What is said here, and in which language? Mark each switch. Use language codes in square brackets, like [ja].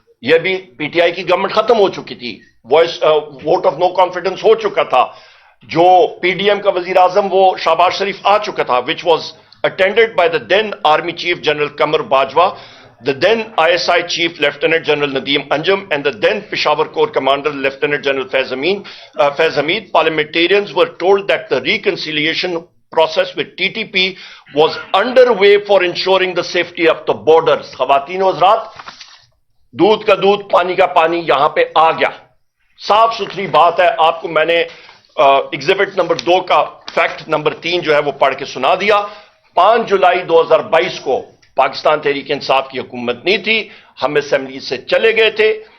[ur] یہ بھی P T I کی گورنمنٹ ختم ہو چکی تھی, ووٹ آف نو کانفیڈنس ہو چکا تھا, جو پی ڈی ایم کا وزیر اعظم وہ شہباز شریف آ چکا تھا, [en] Which was attended by the then army chief general Qamar Bajwa, the then ISI chief Lieutenant General Nadeem Anjum and the then Peshawar Corps Commander Lieutenant General Faiz Hamid. Parliamentarians were told that the reconciliation process with TTP was underway for ensuring the safety of the borders. [ur] خواتین و حضرات, دودھ کا دودھ پانی کا پانی یہاں پہ آ گیا, صاف ستھری بات ہے. آپ کو میں نے ایگزیبٹ نمبر 2 کا فیکٹ نمبر 3 جو ہے وہ پڑھ کے سنا دیا. 5 جولائی 2022 کو پاکستان تحریک انصاف کی حکومت نہیں تھی, ہم اسمبلی سے چلے گئے تھے.